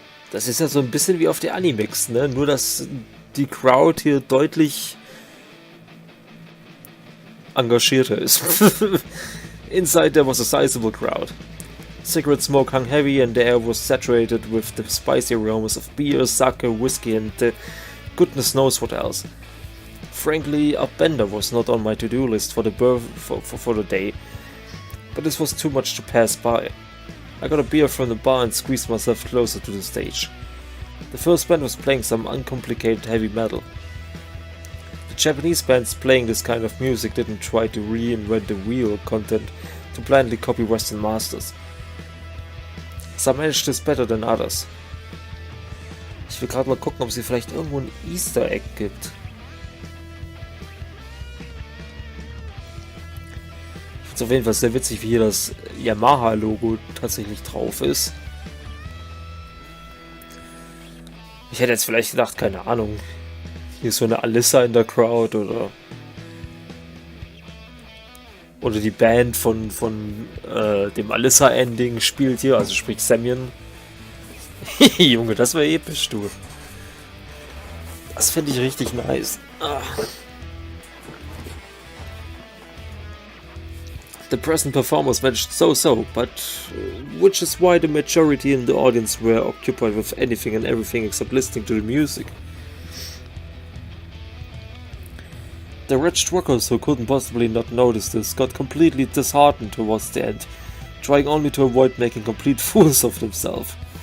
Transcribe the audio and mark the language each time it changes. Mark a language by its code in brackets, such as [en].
[de] Das ist ja so ein bisschen wie auf der Animix, ne? Nur dass die Crowd hier deutlich engagierter ist. [en] Inside there was a sizable crowd. Cigarette smoke hung heavy and the air was saturated with the spicy aromas of beer, sake, whiskey and goodness knows what else. Frankly, a bender was not on my to-do list for the day, but this was too much to pass by. I got a beer from the bar and squeezed myself closer to the stage. The first band was playing some uncomplicated heavy metal. The Japanese bands playing this kind of music didn't try to reinvent the wheel content to blindly copy Western masters. Some managed this better than others. [de] Ich will gerade mal gucken, ob es hier vielleicht irgendwo ein Easter Egg gibt. Ist auf jeden Fall sehr witzig, wie hier das Yamaha-Logo tatsächlich drauf ist. Ich hätte jetzt vielleicht gedacht, keine Ahnung, Hier ist so eine Alissa in der Crowd oder die Band von dem Alissa-Ending spielt hier, also sprich Semyon. Junge, das wäre episch, du. Das fände ich richtig nice. Ah. [en] The present performers matched so-so, but which is why the majority in the audience were occupied with anything and everything except listening to the music. The wretched rockers, who couldn't possibly not notice this, got completely disheartened towards the end, trying only to avoid making complete fools of themselves.